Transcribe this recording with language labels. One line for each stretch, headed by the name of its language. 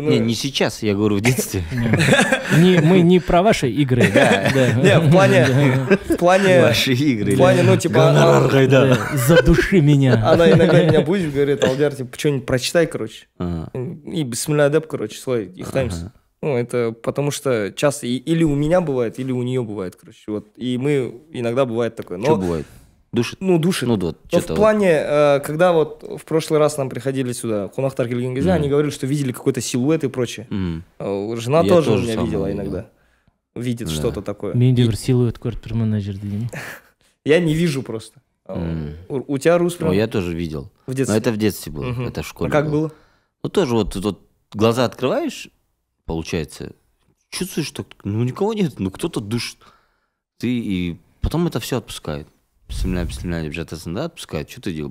Russian: Не сейчас, я говорю, в детстве. Мы не про ваши игры. Не, в плане... Ваши игры. В плане, ну, типа... Задуши меня. Она иногда меня будет, говорит, Алдияр, типа, что-нибудь прочитай, короче. и
Kazakh: бисмилля деп,
Russian: короче,
Kazakh: солай ұйықтаймыз.
Russian: Ну, это потому что часто или у меня бывает, или у нее бывает, короче. Вот. И мы иногда бывает такое. Что бывает? Душит? Ну, душит. Ну, вот, но в плане, когда вот в прошлый раз нам приходили сюда,
Kazakh: Хунахтар келген кезде,
Russian: они говорили, что видели какой-то силуэт и прочее. Жена тоже у меня видела иногда. Видит что-то такое.
Kazakh: Менде бір силуэт көріп тұрмын мына жерде деймін.
Russian: Я не вижу просто. У тебя Рус прям... Ну, я тоже видел. В детстве? Но это в детстве было, это в школе. А как было? Ну, тоже вот глаза открываешь, получается, чувствуешь, что ну никого нет, ну кто-то душит. И потом это все отпускает. Бисмилля, да, отпускает. Что ты делал?